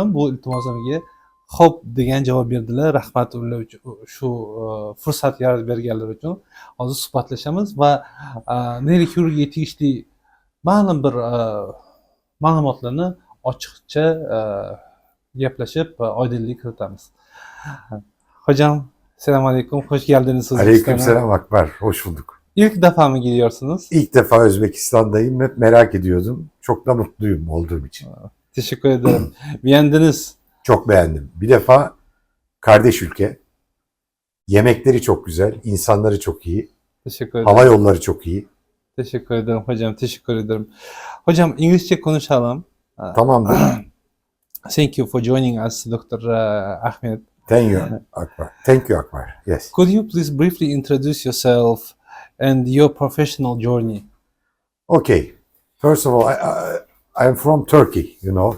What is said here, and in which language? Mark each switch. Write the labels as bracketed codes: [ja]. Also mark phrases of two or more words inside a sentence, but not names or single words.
[uz] Bu iltimosimga xo'p degan javob berdilar. Rahmat ular uchun, shu fursat yaratib berganlari uchun. Hozir suhbatlashamiz va neyroxirurgiyaga tegishli ma'lum bir ma'lumotlarni ochiqcha gaplashib oydinlik kiritamiz. Hocam, assalomu alaykum, [tr] hoş geldiniz Özbekistan'a. Aleykümselam Akbar, hoş bulduk. İlk defa mı gidiyorsunuz? İlk defa Özbekistan'dayım, hep merak ediyordum. Çok da mutluyum olduğum için. Teşekkür ederim. Beğendiniz. Çok beğendim. Bir defa kardeş ülke, yemekleri çok güzel, insanları çok iyi, Teşekkür ederim. hava yolları çok iyi. Teşekkür ederim hocam, teşekkür ederim. Hocam, İngilizce konuşalım. Tamamdır. [en] Thank you for joining us, Dr. Ahmed. Thank you Akbar. Thank you Akbar. Yes. Could you please briefly introduce yourself and your professional journey? Okay. First of all, I'm from Turkey, you know.